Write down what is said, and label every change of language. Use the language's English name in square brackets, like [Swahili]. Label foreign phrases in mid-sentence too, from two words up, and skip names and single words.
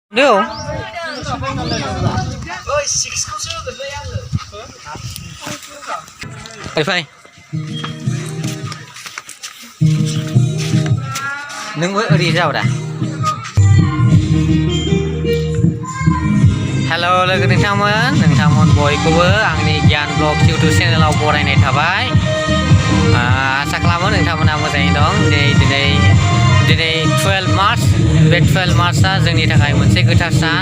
[Vietnamese] Được. Phải phải. Nâng với đi đâu đã? [Bodo] Hello, logo nोंथांमोन बयखौबो आंनि गियान ब्लग इउटुब चेनेलाव बरायनाय थाबाय। आसा खालामो नोंथांमोना मोजाङै दं। दिनै 12 मार्च बे 12 मार्चआ जोंनि थाखाय मोनसे गोथार सान।